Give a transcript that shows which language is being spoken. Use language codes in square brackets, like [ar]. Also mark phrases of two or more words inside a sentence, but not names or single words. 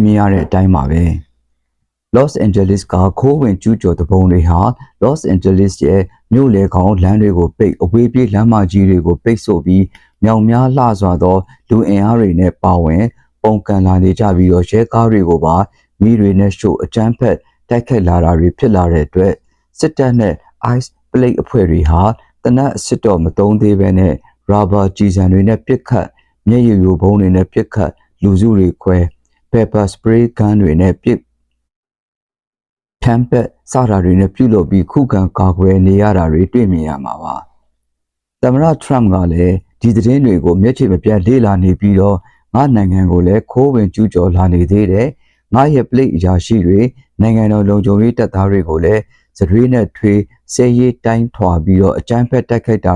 [my] မြင်ရတဲ့အတိုင်းပါပဲ။ Los Angeles ကခိုးဝင်ကျူးကျော်တပုံတွေဟာ Los Angeles ရဲ့မြို့လေကောင်လမ်းတွေကိုပိတ်အဝေးပြေးလမ်းမကြီးတွေကိုပိတ်ဆို့ပြီးမြောင်များလှစွာသောလူအင်အားတွေနဲ့ပါဝင်ပုံကန်လာနေကြပြီးတော့ရဲကားတွေကိုပါမိတွေနဲ့ရှို့အကြမ်းဖက်တိုက်ခိုက်လာတာတွေဖြစ်လာတဲ့အတွက်စစ်တပ်နဲ့ ICE ပလိတ်အဖွဲ့တွေဟာတနက်အ စစ်တော်မသုံးသေးဘဲနဲ့ရာဘာကြီးစံတွေနဲ့ပစ်ခတ်မျက်ရည်ယိုဘုံတွေနဲ့ပစ်ခတ်လူစုတွေခွဲ [en] pepper spray gun [my] တွေနဲ့ပစ်ထမ်ပက်စတာတွေနဲ့ပြုလုပ်ပြီးခုခံကာကွယ်နေရတာတွေတွေ့မြင်ရမှာပါသမ္မတ Trump ကလည်းဒီသတင်း တွေကိုမျက်ခြေမပြတ်လေ့လာနေပြီးတော့ငါနိုင်ငံကိုလည်းခိုးဝင်ကျူးကျော်လာနေသေးတယ်ငါရဲ့ပလိတ်အရာရှိတွေနိုင်ငံတော်လုံခြုံရေးတပ်သားတွေကိုလည်းစရွေးနဲ့ထွေးဆဲရေးတိုင်းထွာပြီးတော့အကြမ်းဖက်တိုက်ခိုက်တာ